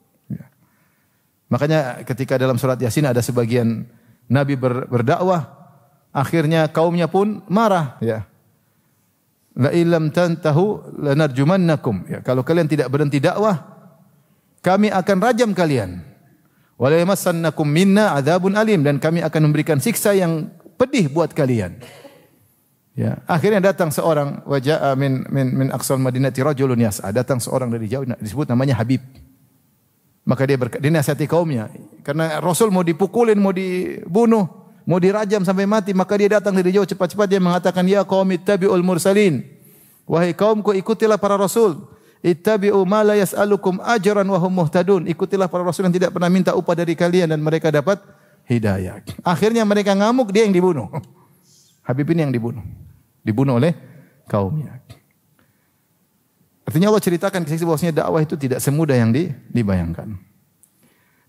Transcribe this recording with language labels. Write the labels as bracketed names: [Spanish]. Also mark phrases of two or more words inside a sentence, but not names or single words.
[Indonesian] Makanya ketika dalam surat Yasin ada sebagian Nabi berdakwah, akhirnya kaumnya pun marah, ya. [Arabic] لئن لم تنتهوا لنرجمنكم. [Indonesian] Ya, kalau kalian tidak berhenti dakwah, kami akan rajam kalian. [Arabic] وليمسنكم منا عذاب أليم, [Indonesian] dan kami akan memberikan siksa yang pedih buat kalian. Ya, akhirnya datang seorang, [Arabic] وجاء من أقصى المدينة رجل يسعى. [Indonesian] Datang seorang dari jauh, disebut namanya Habib. Maka dia dinasihati kaumnya, karena Rasul mau dipukulin, mau dibunuh, mau dirajam sampai mati, maka dia datang dari jauh cepat-cepat, dia mengatakan, [Arabic] يا قوم اتبعوا المرسلين. [Indonesian] Wahai kaumku, ikutilah para rasul. [Arabic] اتبعوا من لا يسألكم أجرا وهم مهتدون. [Indonesian] Ikutilah para rasul yang tidak pernah minta upah dari kalian dan mereka dapat hidayah. Akhirnya mereka ngamuk, dia yang dibunuh. Habib ini yang dibunuh oleh kaumnya. Artinya Allah ceritakan kisah bahwasanya dakwah itu tidak semudah yang dibayangkan.